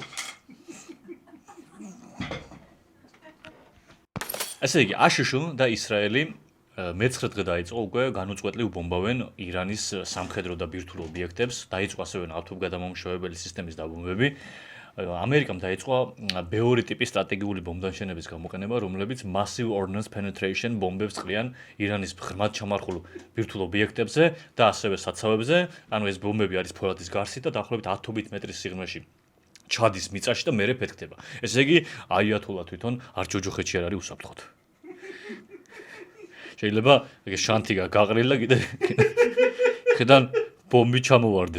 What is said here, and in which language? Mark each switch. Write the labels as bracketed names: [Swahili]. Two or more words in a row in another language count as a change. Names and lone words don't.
[Georgian] ესე იგი, აშშ და ისრაელი მე-9 დღე დაიწყო უკვე განუწყვეტლივ ბომბავენ ირანის სამხედრო და ბირთვულ ობიექტებს, დაიწყო ასევე ნავთობგადამამუშავებელი სისტემის დაბომბვები. ამერიკამ დაიწყო ბევრი ტიპის სტრატეგიული ბომბდანშენების გამოყენება, რომლებიც [English] massive ordnance penetration [Georgian] ბომბებს წყლიან ირანის ღრმად ჩამარხულ ბირთვულ ობიექტებზე და ასევე საცავებზე. ანუ ეს ბომბები არის ფოლადის გარსით და დაახლოებით 10 მეტრის სიღრმეში ჩადის მიწაში და მერე ფეთქდება. ესე იგი, აიათოლა თვითონ არ ჯოჯოხეთში არ არის უსაფრთხოდ. შეიძლება ეგ შანთი გაყრილა კიდე ხედან ბომბი ჩამოვარდეს.